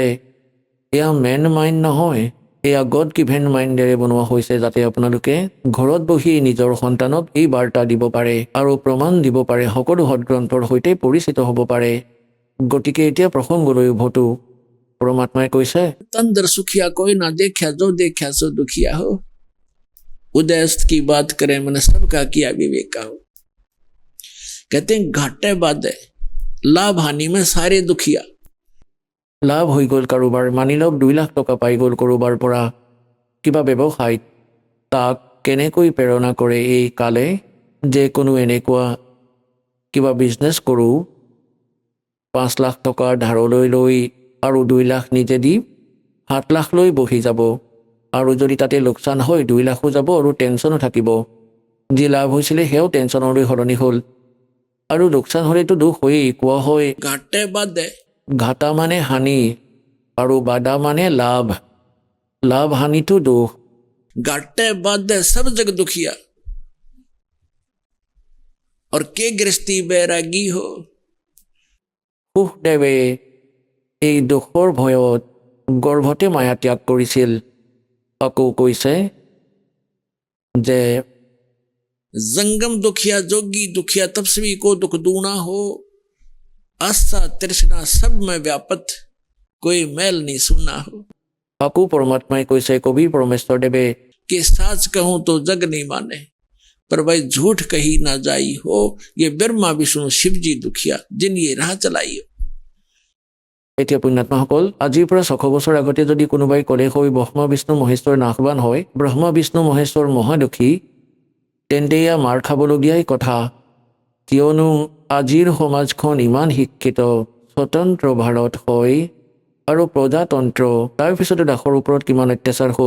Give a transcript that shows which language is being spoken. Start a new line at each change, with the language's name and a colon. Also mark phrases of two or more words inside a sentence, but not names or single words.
Assamese: এয়া
English: man mind
Assamese: নহয়, এয়া
English: God given
Assamese: মাইণ্ডেৰে বনোৱা হৈছে, যাতে আপোনালোকে ঘৰত বহি নিজৰ সন্তানক এই বাৰ্তা দিব পাৰে আৰু প্ৰমাণ দিব পাৰে, সকলো সদগ্ৰন্থৰ সৈতে পৰিচিত হ'ব পাৰে। গতিকে এতিয়া প্ৰসংগলৈ উভতো। পৰমাত্মাই কৈছে
Hindi: तन दर सुखिया कोई न देखा, जो देखा सो दुखिया हो, उदय अस्त की बात करें मन सबका किया विवेका हो। कहते हैं घाटे बाधे लाभ हानि में सारे दुखिया।
Assamese: লাভ হৈ গ'ল কাৰোবাৰ, মানি লওক 2 লাখ টকা পাই গ'ল কৰোবাৰ পৰা কিবা ব্যৱসায়ত, তাক কেনেকৈ প্ৰেৰণা কৰে এই কালে যে কোনো এনেকুৱা কিবা বিজনেছ কৰোঁ, 5 লাখ টকা ধাৰলৈ লৈ আৰু 2 লাখ নিজে দি 7 লাখ লৈ বহি যাব। আৰু যদি তাতে লোকচান হয় 2 লাখো যাব আৰু টেনশ্যনো থাকিব। যি লাভ হৈছিলে সেয়াও টেনশ্যনলৈ সলনি হ'ল, আৰু লোকচান হ'লেতো দুখ হয়েই। কোৱা হয়
Hindi: घाटे बाधे,
Assamese: ঘাটা মানে হানি আৰু বাদা মানে লাভ, লাভ হানিটো দুখ।
Hindi: घाटे बाधे सब जग दुखिया, और के गृहस्थी बैरागी हो,
Assamese: সুখদেৱে এই দুখৰ ভয়ত গৰ্ভতে মায়া ত্যাগ কৰিছিল। আকৌ কৈছে যে
Hindi: जंगम दुखिया जोगी दुखिया तपस्वी को दुख दूना हो, आस्था तृष्णा सब में व्यापत, कोई मैल नहीं सुना हो।
Assamese: আকৌ পৰমাত্মাই কৈছে, কবি পৰমেশ্বৰদেৱে
Hindi: कि साच कहूं तो जग नहीं माने, पर भाई झूठ कही ना जाई हो, ये ब्रह्मा विष्णु शिव जी दुखिया जिन ये राह चलाई हो।
Assamese: এতিয়া পুণ্যাত্মাসকল, আজিৰ পৰা 600 বছৰ আগতে যদি কোনোবাই ক'লে হৈ ব্ৰহ্মা বিষ্ণু মহেশ্বৰ নাশবান হয়, ব্ৰহ্মা বিষ্ণু মহেশ্বৰ মহাদুখী, তেন্তে এয়া মাৰ খাবলগীয়াই কথা। কিয়নো আজিৰ সমাজখন ইমান শিক্ষিত, স্বতন্ত্ৰ ভাৰত হয় আৰু প্ৰজাতন্ত্ৰ, তাৰপিছতো দাসৰ ওপৰত কিমান অত্যাচাৰ হ'ল।